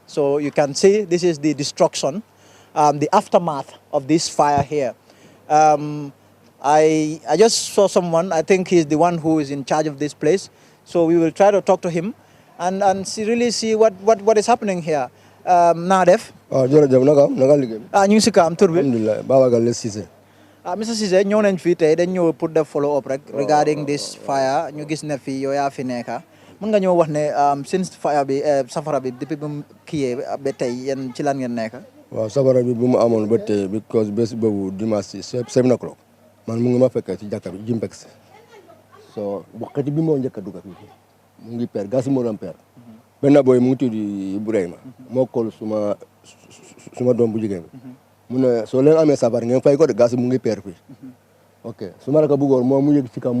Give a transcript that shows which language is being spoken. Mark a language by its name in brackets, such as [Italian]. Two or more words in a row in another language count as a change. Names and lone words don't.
[English] So you can see this is the destruction, the aftermath of this fire here. I just saw someone, I think he's the one who is in charge of this place. So we will try to talk to him and really see what is happening here. [Wolof] Nadef. Ñu si kaam tur bi. Alhamdulillah, Baba Galle Cissé. Mr. Cissé ñëw nañ fii tey dañ ñëw pour def [English] follow up [Wolof] rek [English] regarding this fire [Wolof] ñu gis ne fii yow yaa fi nekka mën nga ñëw wax ne [English] since fire [Wolof] bi safara bi depuis bu mu kiyee ba tey yéen ci lan ngeen nekka. Waaw safara bi bu mu amoon ba tey because bés boobu dimanche 7 o'clock man mu ngi ma fekk ci jàkka bi Jimpex so waxati bi moo njëkk a dugg fii mu ngi per gas moo doon per benn boy mu ngi tudd Ibrahima moo kool suma doom bu jigéen mu ne soo leen amee safara ngeen fay ko de gas mu ngi per fii ok su ma la ko bëggoon moom mu yëg ci kaw mu